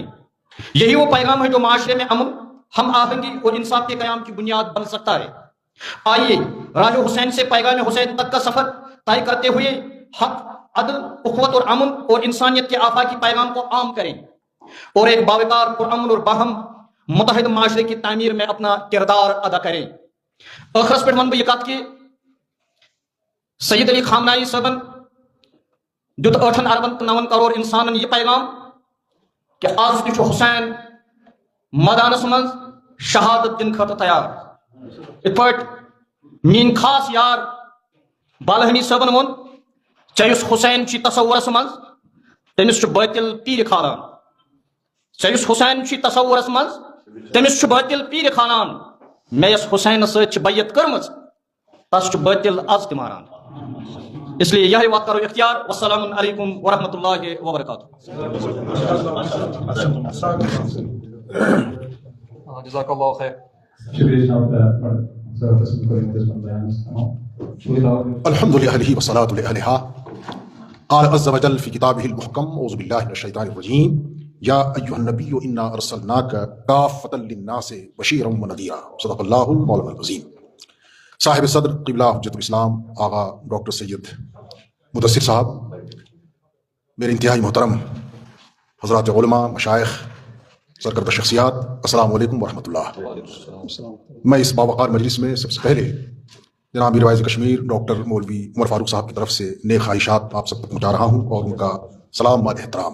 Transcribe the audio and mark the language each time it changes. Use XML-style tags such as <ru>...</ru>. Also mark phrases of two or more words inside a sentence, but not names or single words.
<ur>یہی وہ پیغام ہے جو معاشرے میں امن، ہم آہنگی اور انصاف کے قیام کی بنیاد بن سکتا ہے۔ آئیے راج حسین سے پیغام حسین تک کا سفر طے کرتے ہوئے حق، عدل، اخوت اور امن اور انسانیت کے آفاقی پیغام کو عام کریں اور ایک باوقار، پرامن اور باہم متحد معاشرے کی تعمیر میں اپنا کردار ادا کریں۔</ur> <ks>ٲخرس پٮ۪ٹھ ونہٕ بہٕ یہِ کتھ کہِ سید علی خامنائی صٲبن دیُت 8 اربن تہٕ 9 کروڑ انسانن یہِ پیغام کہ آز تہِ چھُ حسین مٲدانس منٛز شہادت دِنہٕ خٲطرٕ تیار۔ یِتھ پٲٹھۍ میٛٲنۍ خاص یار بالہنی صٲبن ووٚن، ژےٚ یُس حسین چھُے تصورس منٛز تٔمِس چھُ باطل پیٖرِ کھالان، ژےٚ یُس حسین چھُے تصورس منٛز تٔمِس چھُ باطل پیٖرِ کھالان، مےٚ یۄس حسینس سۭتۍ چھِ بیعت کٔرمٕژ تس چھُ باطل آز تہِ ماران۔</ks> <ur>اس لیے یہی وقت کرو اختیار۔</ur> <ar>والسلام علیکم ورحمۃ اللہ وبرکاتہ۔ جزاک اللہ خیر۔ الحمد لله والصلاة لأهلها قال عز وجل في كتابه المحكم أعوذ بالله من الشيطان الرجيم يا أيها النبي إنا أرسلناك كافة للناس بشيرا ونذيرا صدق الله المولانا العظيم۔</ar> <ur>صاحب صدر قبلہ حجت الاسلام آغا ڈاکٹر سید مدثر صاحب، میرے انتہائی محترم حضرات علماء، مشائخ، سرکردہ شخصیات،</ur> <ar>السلام علیکم ورحمۃ اللہ۔</ar> <ur>میں اس باوقار مجلس میں سب سے پہلے جناب میر واعظ کشمیر ڈاکٹر مولوی عمر فاروق صاحب کی طرف سے نیک خواہشات آپ سب تک پہنچا رہا ہوں اور ان کا سلام و احترام۔</ur>